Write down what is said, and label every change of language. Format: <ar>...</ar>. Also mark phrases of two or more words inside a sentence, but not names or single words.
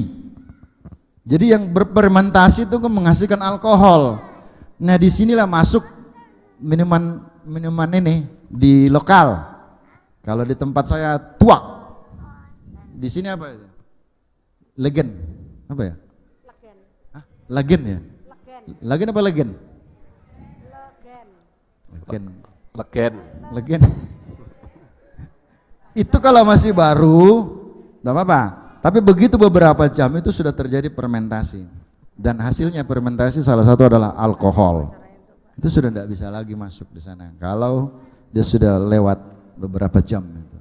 <id>Jadi yang berfermentasi itu kan menghasilkan alkohol. Nah, disinilah masuk minuman ini di lokal. Kalau di tempat saya tuak. Di sini apa itu? Legen. Apa ya? Legen. Lagen ya? Legen. Lagen apa legen? Legen. Legen. Legen. Legen. Itu kalau masih baru, enggak apa-apa. Tapi begitu beberapa jam itu sudah terjadi fermentasi. Dan hasilnya fermentasi salah satu adalah alkohol. Itu sudah tidak bisa lagi masuk di sana. Kalau dia sudah lewat beberapa jam itu.</id>